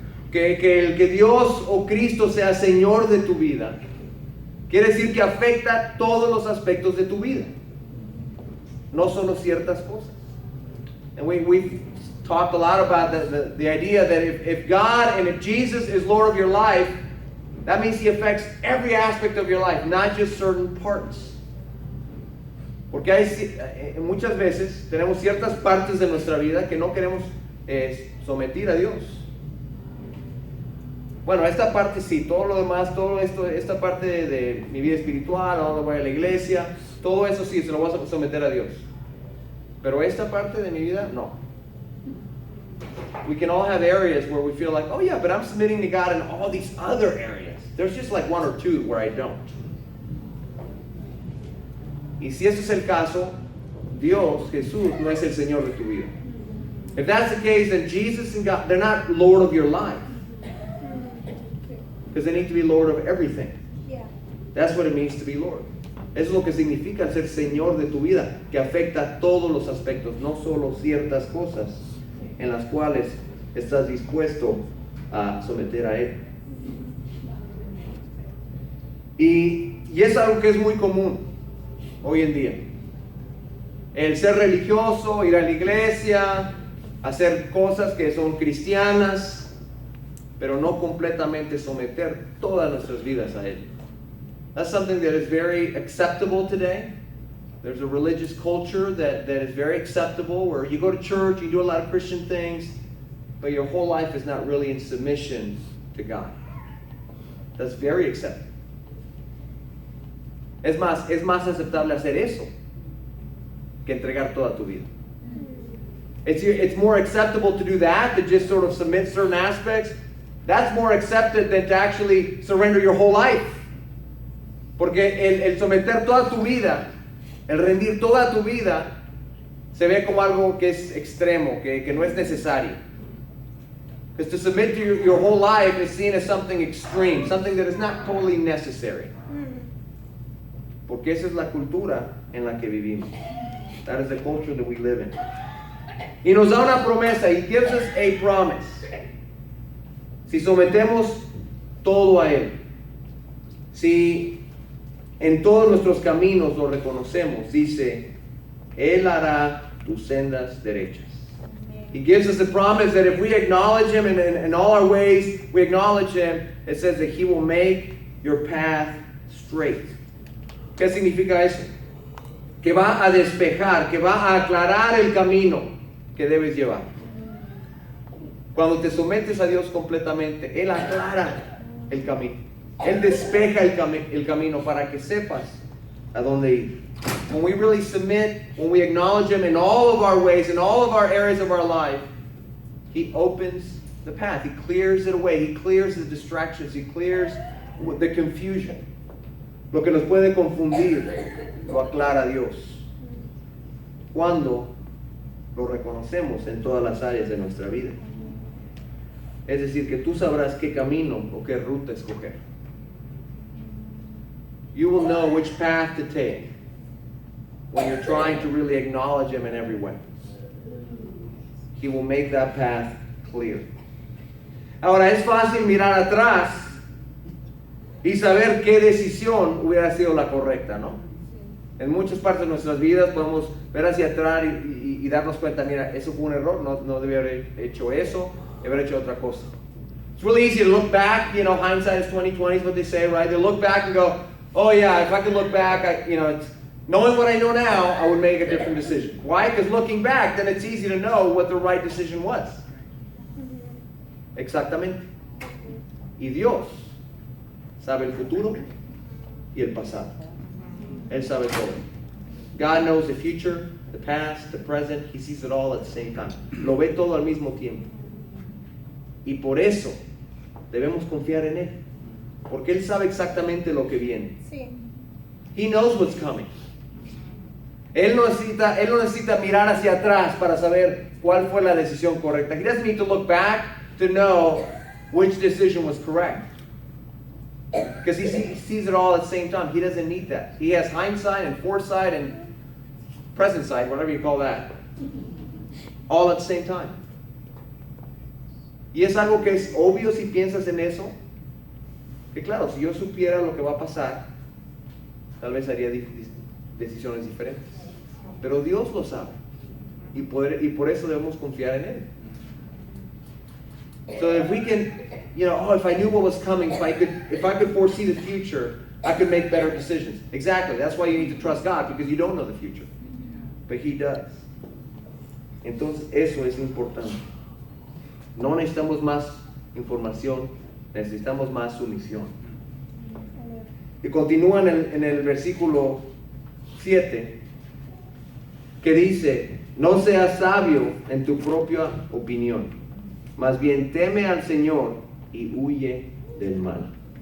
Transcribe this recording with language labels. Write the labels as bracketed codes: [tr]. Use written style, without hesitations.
[es] Que el que Dios o Cristo sea Señor de tu vida quiere decir que afecta todos los aspectos de tu vida. No solo ciertas cosas. [en] And we've talked a lot about the idea that if God and if Jesus is Lord of your life, that means He affects every aspect of your life, not just certain parts. [es] Porque muchas veces tenemos ciertas partes de nuestra vida que no queremos someter a Dios. Bueno, esta parte sí, todo lo demás, todo esto, esta parte de mi vida espiritual, a dónde voy a la iglesia, todo eso sí, se lo voy a someter a Dios. Pero esta parte de mi vida, no. [en] We can all have areas where we feel like, oh yeah, but I'm submitting to God in all these other areas. There's just like one or two where I don't. [es] Y si ese es el caso, Dios, Jesús, no es el Señor de tu vida. [en] If that's the case, then Jesus and God, they're not Lord of your life. Because they need to be Lord of everything. Yeah. That's what it means to be Lord. [es] Eso es lo que significa ser Señor de tu vida, que afecta todos los aspectos, no solo ciertas cosas en las cuales estás dispuesto a someter a Él. Y es algo que es muy común hoy en día. El ser religioso, ir a la iglesia, hacer cosas que son cristianas, pero no completamente someter todas nuestras vidas a Él. [en] That's something that is very acceptable today. There's a religious culture that is very acceptable, where you go to church, you do a lot of Christian things, but your whole life is not really in submission to God. That's very acceptable. [es] Es más aceptable hacer eso que entregar toda tu vida. [en] It's more acceptable to do that, to just sort of submit certain aspects. That's more accepted than to actually surrender your whole life. [es] Porque el someter toda tu vida, el rendir toda tu vida, se ve como algo que es extremo, que no es necesario. [en] Because to submit to your whole life is seen as something extreme, something that is not totally necessary. [es] Porque esa es la cultura en la que vivimos. [en] That is the culture that we live in. [es] Y nos da una promesa. [en] He gives us a promise. [es] Si sometemos todo a Él, si en todos nuestros caminos lo reconocemos, dice, Él hará tus sendas derechas. [en] He gives us the promise that if we acknowledge Him in all our ways, we acknowledge Him, it says that He will make your path straight. [es] ¿Qué significa eso? que va a despejar, que va a aclarar el camino que debes llevar. Cuando te sometes a Dios completamente, Él aclara el camino. Él despeja el camino para que sepas a dónde ir. [en] When we really submit, when we acknowledge Him in all of our ways, in all of our areas of our life, He opens the path. He clears it away. He clears the distractions. He clears the confusion. [es] Lo que nos puede confundir, lo aclara Dios. Cuando lo reconocemos en todas las áreas de nuestra vida. Es decir, que tú sabrás qué camino o qué ruta escoger. [en] You will know which path to take when you're trying to really acknowledge Him in every way. He will make that path clear. [es] Ahora, es fácil mirar atrás y saber qué decisión hubiera sido la correcta, ¿no? En muchas partes de nuestras vidas podemos ver hacia atrás y darnos cuenta, mira, eso fue un error, no debía haber hecho eso, haber hecho otra cosa. [en] It's really easy to look back, you know, hindsight is 20/20 is what they say, right? They look back and go, oh yeah, if I could look back, it's, knowing what I know now, I would make a different decision. Why? Because looking back, then it's easy to know what the right decision was. [es] Exactamente. Y Dios sabe el futuro y el pasado. Él sabe todo. [en] God knows the future, the past, the present. He sees it all at the same time. [es] Lo ve todo al mismo tiempo. Y por eso debemos confiar en Él. Porque Él sabe exactamente lo que viene. Sí. [en] He knows what's coming. [es] Él no necesita mirar hacia atrás para saber cuál fue la decisión correcta. [en] He doesn't need to look back to know which decision was correct. Because he sees it all at the same time. He doesn't need that. He has hindsight and foresight and present sight, whatever you call that. All at the same time. [es] Y es algo que es obvio si piensas en eso. Que claro, si yo supiera lo que va a pasar, tal vez haría decisiones diferentes. Pero Dios lo sabe. Y por eso debemos confiar en Él. [en] So if we can, if I knew what was coming, if I could foresee the future, I could make better decisions. Exactly. That's why you need to trust God, because you don't know the future. But He does. [es] Entonces, eso es importante. No necesitamos más información, necesitamos más sumisión. Y continúa en el versículo 7, que dice, no seas sabio en tu propia opinión, más bien teme al Señor y huye del mal.